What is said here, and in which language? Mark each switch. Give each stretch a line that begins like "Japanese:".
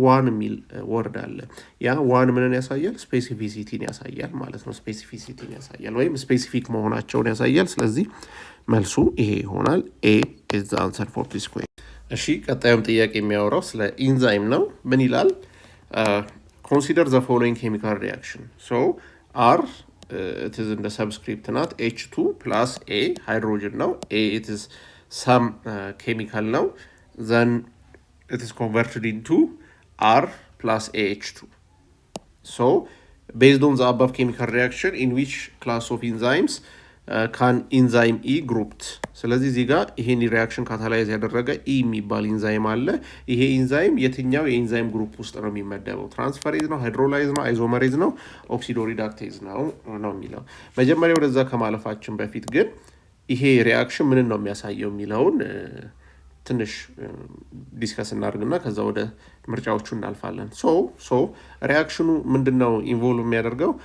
Amharic: ዋን የሚል ወርድ አለ። ያ ዋን ምንን ያሳያል? ስፔሲፊሲቲን ያሳያል ማለት ነው። ስፔሲፊሲቲን ያሳያል ወይም ስፔሲፊክ መሆናቸውን ያሳያል። ስለዚህ መልሱ ይሄ ይሆናል።
English: ኤ ኢዝ ዘ አንሰር ፎር ዲስ ኩዌስችን።
Amharic: እሺ ቀጣዩም ጥያቄ የሚያወራው ስለ ኢንዛይም ነው። ምን ይላል?
English: ኮንሲደር ዘ ፎሎዊንግ ኬሚካል ሪያክሽን። ሶ አር it is in the subscript ናት። H2 plus A ሃይድሮጅን ነው። A it is some chemical ነው. Then it is converted into R plus AH2. So based on the above chemical reaction, in which class of enzymes can enzyme E grouped?
Amharic: ስለዚህ እዚህ ጋር ይሄን ሪያክሽን ካታላይዝ ያደረገ E የሚባል ኢንዛይም አለ። ይሄ ኢንዛይም የትኛው የኢንዛይም ግሩፕ ውስጥ ነው የሚመደበው? ትራንስፈሬዝ ነው፣ ሃይድሮላይዝ ነው፣ አይዞመሬዝ ነው፣ ኦክሲዶሪዳክቴዝ ነው የሚለው። መጀመሪያ ወደዛ ከማለፋችን በፊት ግን ይሄ ሪያክሽን ምንን ነው የሚያሳየው የሚለውን ትንሽ ዲስከስ እናድርግና ከዛ ወደ ምርጫዎቹ እናልፋለን። ሶ ሪያክሽኑ ምንድነው ኢንቮልቭ የሚያደርገው?